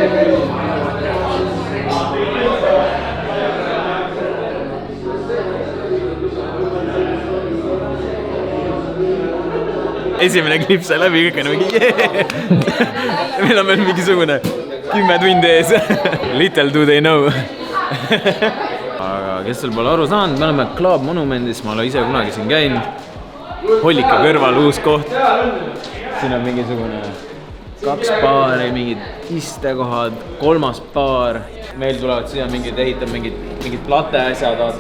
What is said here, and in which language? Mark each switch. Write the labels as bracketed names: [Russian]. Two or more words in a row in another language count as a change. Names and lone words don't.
[Estonian] Esimene klipp sai läbi, kõik on mingi Meil on veel mingisugune 10 tundi ees. [English] Little do they know. [Estonian] Aga kes seal pole aru saanud, me oleme Club Monumendis, ma olen ise kunagi siin käinud. Hollika kõrval uus koht. Siin on mingisugune 2 baari, mingid istekohad, 3. baar. Meil tulevad siia ehitab mingid plate asjad, vaata.